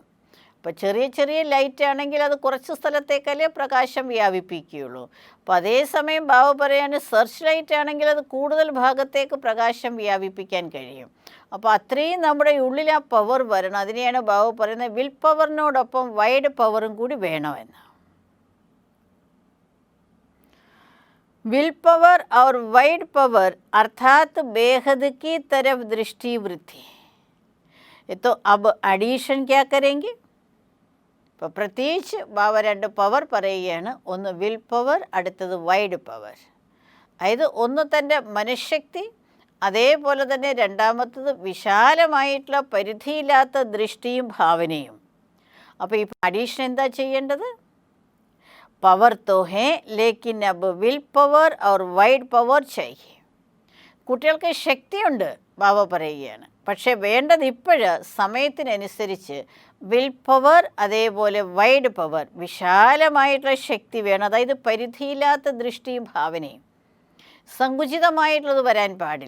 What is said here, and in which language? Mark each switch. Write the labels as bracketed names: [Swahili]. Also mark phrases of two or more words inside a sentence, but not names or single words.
[Malayalam] അപ്പോൾ ചെറിയ ലൈറ്റ് ആണെങ്കിൽ അത് കുറച്ച് സ്ഥലത്തേക്കല്ലേ പ്രകാശം വ്യാപിപ്പിക്കുകയുള്ളൂ. അപ്പോൾ അതേസമയം ബാബു പറയാണ് [English] search light [Malayalam] ആണെങ്കിൽ അത് കൂടുതൽ ഭാഗത്തേക്ക് പ്രകാശം വ്യാപിപ്പിക്കാൻ കഴിയും. അപ്പോൾ അത്രയും നമ്മുടെ ഉള്ളിൽ ആ പവർ വരണം. അതിനെയാണ് ബാബു പറയുന്നത് [English] will power wide power [Malayalam] കൂടി വേണമെന്ന്. [English] will power [Hindi] और [English] wide power [Hindi] अर्थात बेहद की तरफ दृष्टि वृद्धि. तो अब एडिशन क्या करेंगे? [Malayalam] ഇപ്പോൾ പ്രത്യേകിച്ച് ബാബ രണ്ട് പവർ പറയുകയാണ്. ഒന്ന് [English] will power, [Malayalam] അടുത്തത് [English] wide power. [Malayalam] അതായത് ഒന്ന് തൻ്റെ മനഃശക്തി, അതേപോലെ തന്നെ രണ്ടാമത്തത് വിശാലമായിട്ടുള്ള പരിധിയില്ലാത്ത ദൃഷ്ടിയും ഭാവനയും. അപ്പോൾ ഈ അഡീഷൻ എന്താ ചെയ്യേണ്ടത്? [Hindi] പവർ तो है लेकिन अब [English] will power [Hindi] और [English] wide power [Hindi] चाहिए. [Malayalam] കുട്ടികൾക്ക് ശക്തിയുണ്ട് ബാബ പറയുകയാണ്, പക്ഷേ വേണ്ടത് ഇപ്പോഴ് സമയത്തിനനുസരിച്ച് [English] will power [Malayalam] അതേപോലെ [English] wide power, [Malayalam] വിശാലമായിട്ടുള്ള ശക്തി വേണം. അതായത് പരിധിയില്ലാത്ത ദൃഷ്ടിയും ഭാവനയും. സങ്കുചിതമായിട്ടുള്ളത് വരാൻ പാടില്ല.